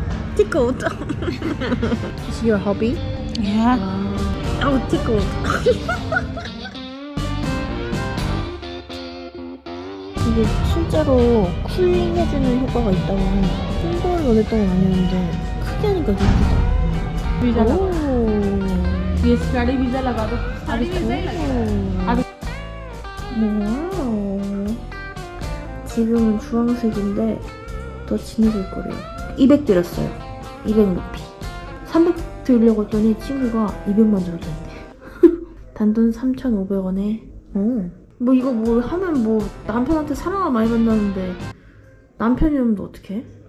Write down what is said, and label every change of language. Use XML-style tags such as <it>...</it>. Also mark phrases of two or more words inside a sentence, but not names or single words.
<en>tickled. Is your hobby? Yeah. Oh, tickled.</en> <ko>이게 실제로 쿨링해주는 효과가 있다고 합니다. 홍보를 원했던 건 아니었는데 크게 하니까 예쁘다.</ko> <hi>वीजा लगा</hi> <ko>오.</ko> <hi>ये</hi> <en>study visa</en> <hi>लगा दो अभी अभी</hi> <ko>와우. 지금은 주황색인데 더 진해질 거래요. 200 드렸어요. 200 루피. 300 드리려고 했더니 친구가 200만 줘도 된대. 단돈 3,500원에. 뭐 이거 뭐 하면 뭐 남편한테 사랑을 많이 받는다는데 남편이 오면 어떡해?</ko>